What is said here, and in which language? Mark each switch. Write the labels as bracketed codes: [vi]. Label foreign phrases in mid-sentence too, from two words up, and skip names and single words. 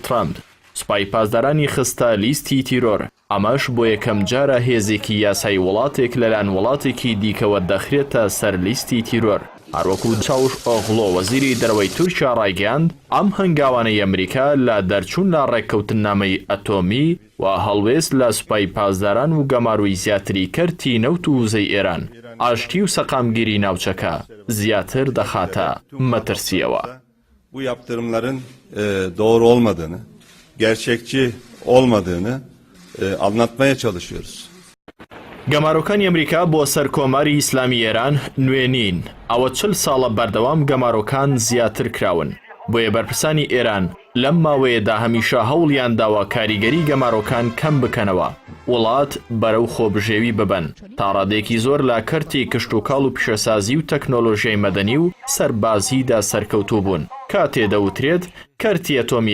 [ckb] ترامپ سوپای پاسدارانی خستە لیستی تیرۆر ئەمەش بۆ یەکەم جارە هێزێکی یاسای وڵاتێک لەلایەن وڵاتێکی دیکەوە دەخرێتە سەر لیستی تیرۆر هەروەکو چاوش ئۆغڵۆ وەزیری دەرەوەی تورکیا ڕایگەیاند ئەم هەنگاوانەی ئەمریکا لە دەرچوون لە ڕێککەوتنامەی ئەتۆمی و هەڵوێست لە سوپای پاسداران و گەماروی زیاتری کەرتی نەوت و وزەی ئێران ئاشتی و سەقامگیری ناوچەکە زیاتر دەخاتە مەترسیەوە. [tr] Bu yaptırımların doğru olmadığını, gerçekçi olmadığını anlatmaya çalışıyoruz. [ckb] گەمارۆکانی ئەمریکا بۆ سەر کۆماری ئیسلامی ئێران نوێ نین ئەوە 40 ساڵە بەردەوام گەمارۆکان زیاتر کراون بۆیە بەرپرسانی ئێران لەم ماوەیەدا هەمیشە هەوڵیان داوە کاریگەری گەمارۆکان کەم بکەنەوە وڵات بەرەو خۆبژێوی ببن تا ڕادێکی زۆر لە کەرتی کشتوکاڵ و پیشەسازی و تەکنۆلۆژیای مەدەنی و سەربازیدا سەرکەوتوو بوون کاتێ دەوترێت کەرتی ئەتۆمی